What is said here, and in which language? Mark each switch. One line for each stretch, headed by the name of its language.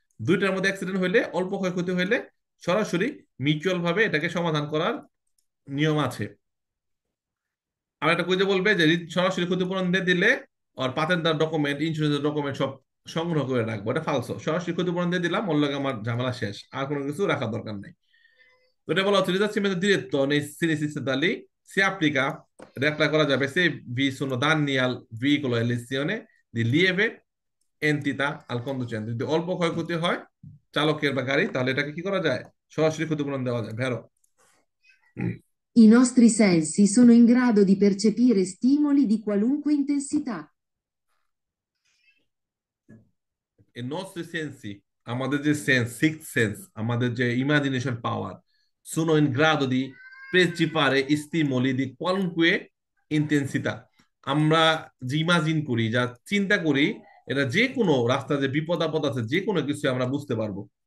Bangla: দুইটার মধ্যে অ্যাক্সিডেন্ট হইলে, অল্প ক্ষয়ক্ষতি হইলে সরাসরি মিউচুয়াল ভাবে এটাকে সমাধান করার নিয়ম আছে। আর একটা কইতে বলবে যে সরাসরি ক্ষতিপূরণ দিয়ে দিলে আর পাতেন্দার ডকুমেন্ট, ইন্স্যুরেন্সের ডকুমেন্ট সব সংগ্রহ করে রাখবো, এটা ফালসো। সরাসরি ক্ষতিপূরণ দিয়ে দিলাম, ওর লগে আমার ঝামেলা শেষ, আর কোনো কিছু রাখার দরকার নেই। তো এটা বলা হচ্ছে
Italian: risarcimento diretto nei sinistri stradali si applica,
Bangla: এটা apply করা যাবে
Italian: se vi sono danni al veicolo e lesione di lieve entità al conducente,
Bangla: যদি অল্প ক্ষয়ক্ষতি হয় চালকের বা গাড়ি, তাহলে এটাকে কি করা যায়? সরাসরি ক্ষতিপূরণ দেওয়া যায়। ভেরো।
Italian: I nostri sensi sono in grado di percepire stimoli di qualunque intensità.
Bangla: এই
Italian: nostri sensi,
Bangla: আমাদের যে সেন্স, সিক্স সেন্স, আমাদের যে imagination power,
Italian: sono in grado di percepire stimoli di qualunque intensità,
Bangla: আমরা যে ইমাজিন করি, যা চিন্তা করি, এটা যে কোনো রাস্তা যে বিপদ আপদ আছে, যে কোনো কিছু আমরা বুঝতে পারবো।